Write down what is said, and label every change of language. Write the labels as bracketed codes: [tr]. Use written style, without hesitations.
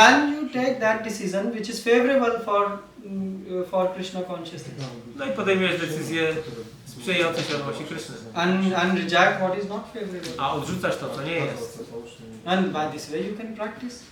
[en] then you take that decision which is favorable for Krishna consciousness. [pl] No i podejmujesz decyzję sprzyjające świadomości Kryszny. [en] And reject what is not favorable. [pl] A odrzucasz to, co nie jest. [en] And by this way you can practice.